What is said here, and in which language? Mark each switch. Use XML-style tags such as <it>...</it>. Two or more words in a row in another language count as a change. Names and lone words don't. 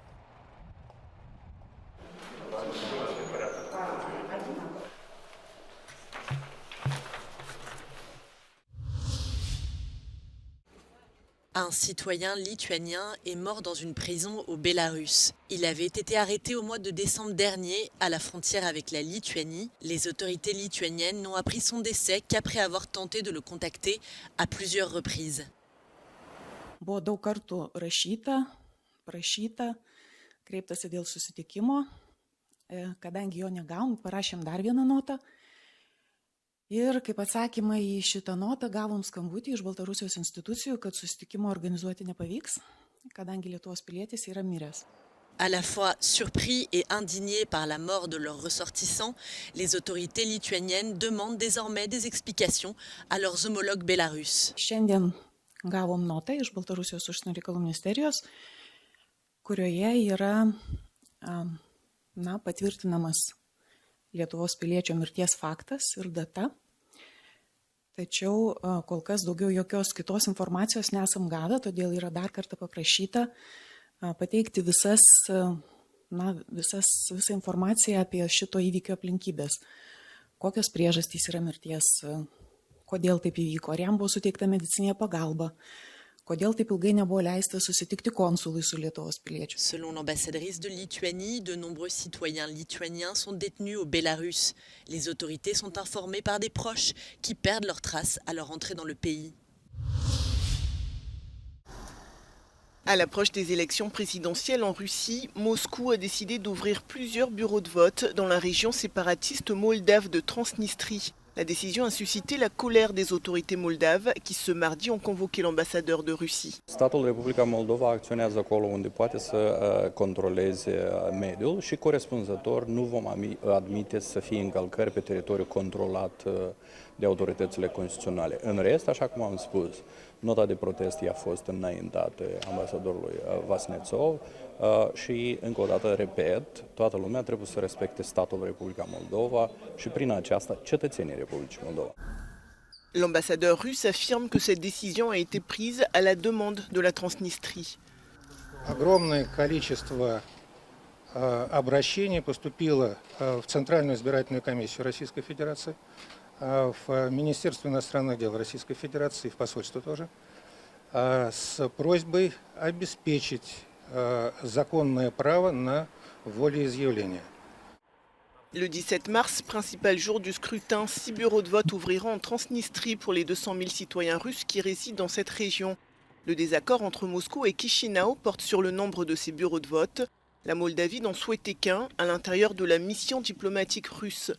<fr>Un citoyen lituanien est mort dans une prison au Bélarus. Il avait été arrêté au mois de décembre dernier à la frontière avec la Lituanie. Les autorités lituaniennes n'ont appris son décès qu'après avoir tenté de le contacter à plusieurs reprises.</fr> <lt>Buvo daug kartų prašyta, kreiptasi dėl susitikimo, kadangi jo negavom, parašėm dar vieną notą. Ir kaip atsakymą į šitą notą gavom skambutį iš Baltarusijos institucijų, kad susitikimo organizuoti nepavyks, kadangi Lietuvos pilietis yra miręs.</lt> <fr>À la fois surpris et indignés par la mort de leurs ressortissants, les autorités lituaniennes demandent désormais des explications à leurs homologues bélarusses.</fr> <lt>Šiandien gavom notą iš Baltarusijos užsienio reikalų ministerijos, kurioje yra patvirtinamas Lietuvos piliečio mirties faktas ir data. Tačiau kol kas daugiau jokios kitos informacijos nesam gavę, todėl yra dar kartą paprašyta pateikti visą informaciją apie šito įvykio aplinkybės. Kokios priežastys yra mirties, kodėl taip įvyko, ar jam buvo suteikta medicinė pagalba, kodėl taip ilgai nebuvo leista susitikti konsului su Lietuvos piliečiu.</lt> <fr>Selon l'ambassadrice de Lituanie, de nombreux citoyens lituaniens sont détenus au Bélarus. Les autorités sont informées par des proches qui perdent leurs traces à leur entrée dans le pays. À l'approche des élections présidentielles en Russie, Moscou a décidé d'ouvrir plusieurs bureaux de vote dans la région séparatiste moldave de Transnistrie. La décision a suscité la colère des autorités moldaves qui ce mardi ont convoqué l'ambassadeur de Russie.</fr> <ro>Statul Republica Moldova acționează acolo unde poate să controleze mediul și corespunzător nu vom admite să fie încălcări pe teritoriul controlat de autoritățile constituționale. În rest, așa cum am spus, nota de protest a fost înaintată ambasadorului Vasnetsov și, încă o dată, repet, toată lumea trebuie să respecte statul Republica Moldova și, prin aceasta, cetățenii Republicii Moldova.</ro> <fr>L'ambassadeur russe affirme que cette décision a été prise à la demande de la Transnistrie.</fr> <ru>Огромное количество обращений поступило в Центральную избирательную комиссию Российской Федерации, в Министерство иностранных дел Российской Федерации, в посольство тоже, с просьбой обеспечить законное право на волеизъявление.</ru> <fr>Le 17 mars, principal jour du scrutin, 6 bureaux de vote ouvriront en Transnistrie pour les 200 000 citoyens russes qui résident dans cette région. Le désaccord entre Moscou et Chisinau porte sur le nombre de ces bureaux de vote. La Moldavie n'en souhaitait qu'un à l'intérieur de la mission diplomatique russe.</fr>